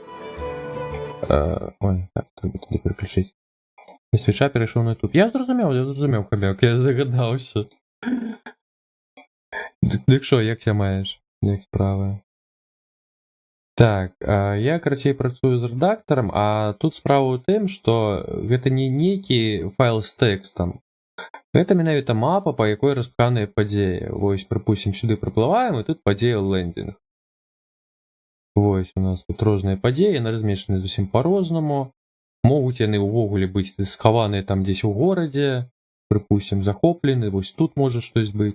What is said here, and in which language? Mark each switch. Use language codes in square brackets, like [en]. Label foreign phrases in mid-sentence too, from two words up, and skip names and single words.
[uk] Ой, так, треба туди переключити. З Твіча перейшов на YouTube. Я зрозумів, хомяк, я здогадався. Так що, як ся маєш? Як справи? [be] Так, я, короче, працюю з редактором, а тут справа у тым, што гэта не нейкі файл з тэкстам. Гэта менавіта мапа, па якой распханыя падзеі. Вось, прыпусцім, сюды прыплываем, і тут падзея лендинг. Вось, у нас тут розныя падзеі, яны размешчаны зусім па-рознаму. Могуць яны ўвогуле быць схаваныя там дзесь у горадзе, прыпусцім, захоплены, вось тут можа штось быць.